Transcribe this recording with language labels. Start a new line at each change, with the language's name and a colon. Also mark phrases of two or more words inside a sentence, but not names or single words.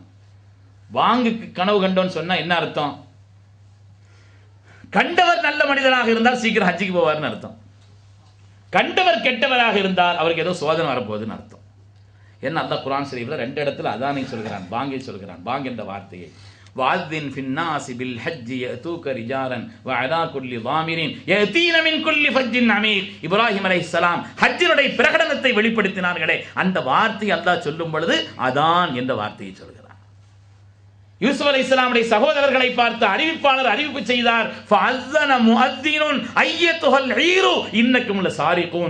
Tamil: பாங்குக்கு கனவு கண்டோன்னு சொன்னா என்ன அர்த்தம்? கண்டவர் நல்ல மனிதராக இருந்தால் சீக்கிரம் ஹஜ்ஜுக்கு போவார்னு அர்த்தம். கண்டவர் கெட்டவராக இருந்தால் அவருக்கு ஏதோ சோதனை வரப்போகுதுன்னு அர்த்தம். என்ன அல்லாஹ் குர்ஆன் ஷரீஃப்ல 2 இடத்துல அதானை சொல்கிறான், பாங்கை சொல்கிறான். பாங் என்ற வார்த்தையை
Arabic: وأذن في الناس بالحج يأتوك رجالا وعلى كل ضامرين يأتين من كل فج عميق.
Tamil: இப்ராஹிம் அலைஹிஸ்ஸலாம் ஹஜ்ஜினுடைய பிரகடனத்தை வெளிப்படுத்தினார்களே, அந்த வார்த்தை அல்லாஹ் சொல்லும் பொழுது அதான் என்ற வார்த்தையை சொல்கிறான். யூசுப் அலைஹிஸ்ஸலாமுடைய சகோதரர்களை பார்த்து அறிவிப்பாளர் அறிவிப்பு செய்தார்.
Arabic: فأذن مؤذن أيتها العير إنكم لسارقون.